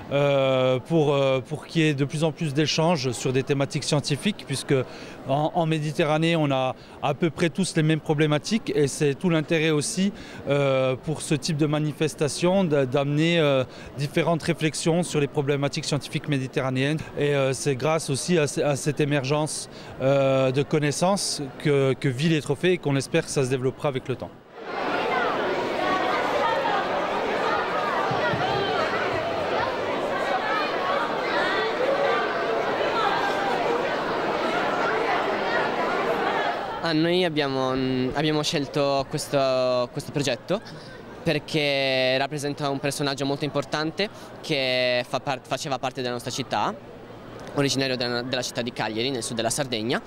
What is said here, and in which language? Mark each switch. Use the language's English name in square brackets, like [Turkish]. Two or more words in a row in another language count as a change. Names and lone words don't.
[French] pour qu'il y ait de plus en plus d'échanges sur des thématiques scientifiques, puisque en Méditerranée on a à peu près tous les mêmes problématiques et c'est tout l'intérêt aussi pour ce type de manifestation d'amener différentes réflexions sur les problématiques scientifiques méditerranéennes et c'est grâce aussi à cette émergence de connaissances que vit les trophées et qu'on espère que ça se développera avec le temps. [Italian] Noi abbiamo scelto questo progetto perché rappresenta un personaggio molto importante che faceva parte della nostra città, originario della città di Cagliari, nel sud della Sardegna.